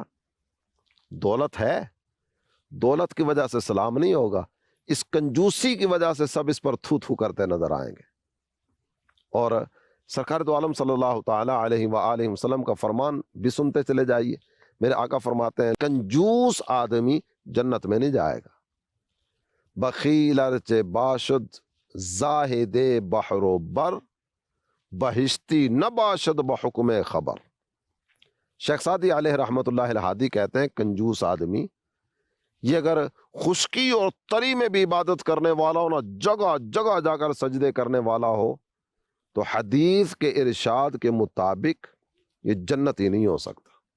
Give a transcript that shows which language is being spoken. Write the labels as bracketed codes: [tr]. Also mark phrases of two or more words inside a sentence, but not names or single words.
[ur] دولت ہے، دولت کی وجہ سے سلام نہیں ہوگا، اس کنجوسی کی وجہ سے سب اس پر تھو تھو کرتے نظر آئیں گے. اور سرکار دو عالم [ar] صلی اللہ تعالی علیہ وآلہ وسلم [ur] کا فرمان بھی سنتے چلے جائیے. میرے آقا فرماتے ہیں کنجوس آدمی جنت میں نہیں جائے گا. [fa] بخیل ارچے باشد زاہد بحر و بر، بہشتی نہ باشد بحکم خبر. [ur] شیخ سعدی [ar] علیہ رحمت اللہ الہادی [ur] کہتے ہیں کنجوس آدمی یہ اگر خشکی اور تری میں بھی عبادت کرنے والا ہو نا، جگہ جگہ جا کر سجدے کرنے والا ہو، تو حدیث کے ارشاد کے مطابق یہ جنتی نہیں ہو سکتا.